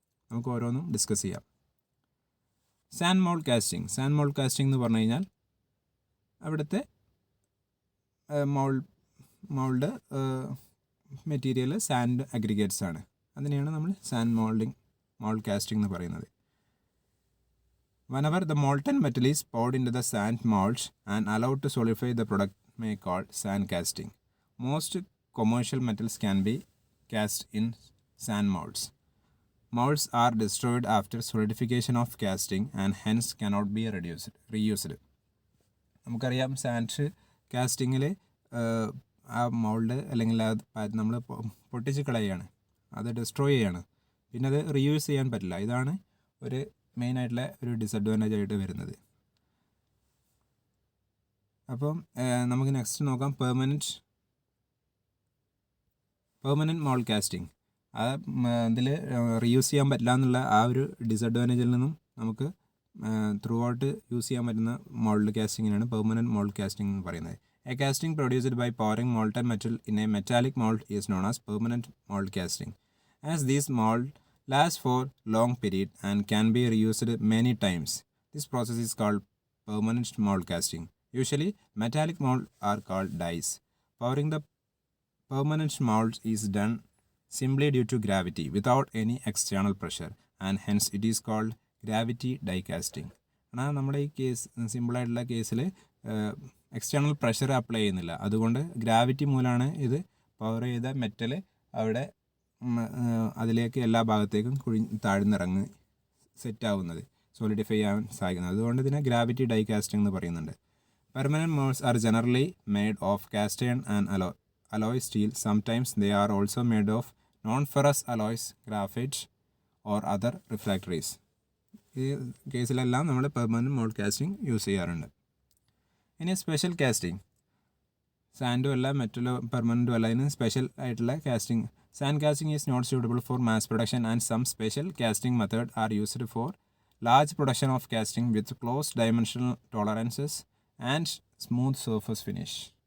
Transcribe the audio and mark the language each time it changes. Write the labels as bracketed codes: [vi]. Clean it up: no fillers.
[ml] നമുക്ക് ഓരോന്നും ഡിസ്കസ് ചെയ്യാം. സാൻഡ് മോൾഡ് കാസ്റ്റിംഗ് എന്ന് പറഞ്ഞു കഴിഞ്ഞാൽ അവിടുത്തെ മോൾഡ് മെറ്റീരിയൽ സാൻഡ് അഗ്രിഗേറ്റ്സ് ആണ്. അതിനെയാണ് നമ്മൾ സാൻഡ് മോൾഡ് കാസ്റ്റിംഗ് എന്ന് പറയുന്നത്. [en] Whenever the molten metal is poured into the sand molds and allowed to solidify, the product may be called sand casting. Most commercial metals can be cast in sand molds. Molds are destroyed after solidification of casting and hence cannot be reused. [ml] നമുക്കറിയാം sand കാസ്റ്റിങ്ങിൽ ആ mould അല്ലെങ്കിൽ അത് നമ്മൾ പൊട്ടിച്ച് കളയുകയാണ്, അത് destroy ചെയ്യാണ്, പിന്നെ അത് റീയൂസ് ചെയ്യാൻ പറ്റില്ല. ഇതാണ് ഒരു മെയിനായിട്ടുള്ള ഒരു ഡിസഡ്വാൻറ്റേജ് ആയിട്ട് വരുന്നത്. അപ്പം നമുക്ക് നെക്സ്റ്റ് നോക്കാം പെർമനൻറ്റ് മോൾഡ് കാസ്റ്റിംഗ്. ആ ഇതിൽ റീയൂസ് ചെയ്യാൻ പറ്റില്ല എന്നുള്ള ആ ഒരു ഡിസഡ്വാൻറ്റേജിൽ നിന്നും നമുക്ക് ത്രൂ ഔട്ട് യൂസ് ചെയ്യാൻ പറ്റുന്ന മോൾഡ് കാസ്റ്റിങ്ങിനാണ് പെർമനൻറ്റ് മോൾഡ് കാസ്റ്റിംഗ് എന്ന് പറയുന്നത്. [en] A casting produced by pouring molten metal in a metallic mould is known as permanent mould casting. As these mould last for long period and can be reused many times. This process is called permanent mould casting. Usually, metallic mold are called dies. Powering the permanent molds is done simply due to gravity without any external pressure, and hence it is called gravity die casting. [ml] എന്നാൽ നമ്മുടെ ഈ case സിമ്പിളായിട്ടുള്ള കേസിൽ external pressure apply ചെയ്യുന്നില്ല, അതുകൊണ്ട് gravity മൂലമാണ് ഇത് power ചെയ്ത മെറ്റൽ അവിടെ അതിലേക്ക് എല്ലാ ഭാഗത്തേക്കും താഴ്ന്നിറങ്ങി സെറ്റാവുന്നത്, സോളിഡിഫൈ ആവാൻ സാധിക്കുന്നത്. അതുകൊണ്ട് ഇതിനെ ഗ്രാവിറ്റി ഡൈ കാസ്റ്റിംഗ് എന്ന് പറയുന്നുണ്ട്. [en] Permanent molds are generally made of cast iron and alloy steel. Sometimes they are also made of non-ferrous alloys, graphite or other refractories. [ml] ഈ കേസിലെല്ലാം നമ്മൾ പെർമനൻറ്റ് മോൾഡ് കാസ്റ്റിംഗ് യൂസ് ചെയ്യാറുണ്ട്. ഇനി സ്പെഷ്യൽ കാസ്റ്റിംഗ്, സാൻഡും അല്ല മെറ്റലോ പെർമനൻറ്റും അല്ല, ഇതിന് special ആയിട്ടുള്ള casting. [en] Sand casting is not suitable for mass production and some special casting method are used for large production of casting with close dimensional tolerances and smooth surface finish.